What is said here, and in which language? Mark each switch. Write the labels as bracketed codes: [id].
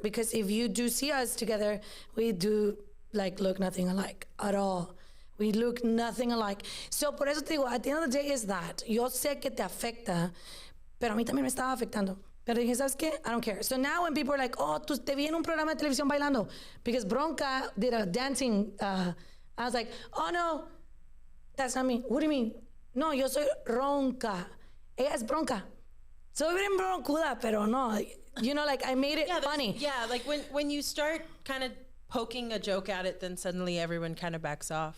[en] Because if you do see us together, we do like look nothing alike at all. We look nothing alike. [es] So por eso te digo, [en] at the end of the day is that. [es] Yo sé que te afecta, pero a mí también me estaba afectando. Pero dije, ¿sabes qué? [en] I don't care. So now when people are like, [es] oh, tú te vi en un programa de televisión bailando, [en] because Ronca did a dancing, I was like, oh no, that's not me. What do you mean? [es] No, yo soy Ronca. Ella es Bronca. Soy bien broncuda, pero no. [en] You know, like I made it funny. Yeah, like when you start kind of poking a joke at it, then suddenly everyone kind of backs off.